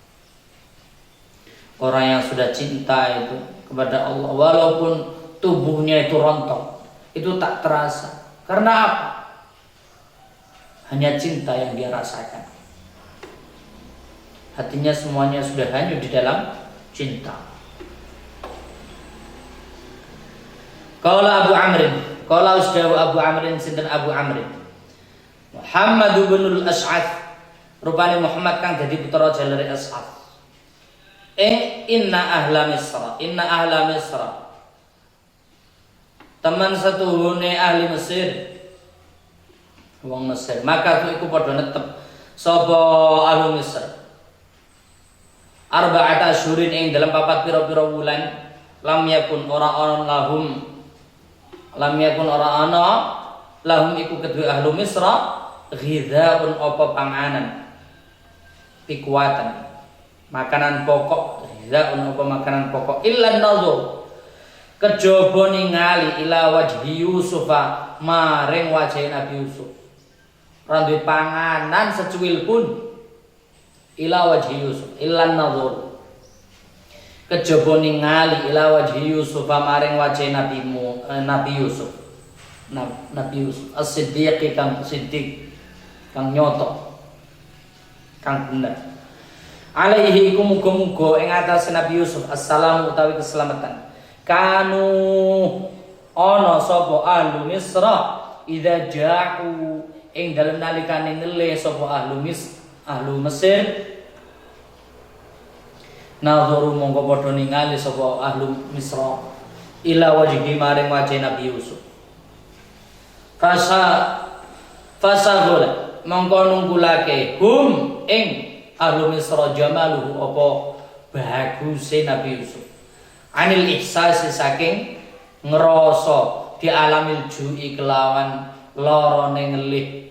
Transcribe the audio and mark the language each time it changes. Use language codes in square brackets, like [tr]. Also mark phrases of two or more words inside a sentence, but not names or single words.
[id] Orang yang sudah cinta itu kepada Allah, walaupun tubuhnya itu rontok, itu tak terasa. Karena apa? Hanya cinta yang dia rasakan. Hatinya semuanya sudah hanyut di dalam cinta. [ar] Qala Abu Amrin, qala Ustaz Abu Amrin sinten Abu Amrin. [jv] Muhammad bin al-Ash'ath, rupane Muhammad kang dadi putra jalare Ash'ath. [ar] Inna ahla Misra [jv] teman satuhune ahli Mesir, wong Mesir, maka iku padha netep sapa ahli Mesir [ar] arba'ata asyhurin [jv] ing dalam papat pira-pira wulan [ar] lam yakun [jv] ora ana lahum iku kedue ahli Misra [ar] ghidhaun apa [jv] panganan pikuatan makanan pokok, ghidhaun apa makanan pokok [ar] illa nazar [jv] kejaba ningali [ar] ila wajhi Yusufa [jv] maring wajah Nabi Yusuf. Ora duwe panganan secuil pun [ar] ila wajhi Yusuf illa nazar [jv] kejaba ningali [ar] ila wajhi Yusufa [jv] maring wajah Nabi Yusuf. Nabi Yusuf [ar] as-siddiq [jv] kang siddiq kang nyoto kang bener. [ar] Alaihi [jv] iku muga-muga ing atas Nabi Yusuf assalamu utawi keselamatan. Kanu ana sapa [ar] ahlu Misra idza ja'u [jv] ing dalem nalikane ngelih sapa ahlu Mesir nadharu mongko padha ningali sapa [ar] ahlu Misra ila wajhi [jv] maring wajah Nabi Yusuf. Fasagula mongko nunggulake hum ing ahlu Misra jamaluhu apa baguse Nabi Yusuf [ar] anil ihsasi [jv] saking ngerasa di [ar] alamil ju'i [jv] kelawan lorone ngelih.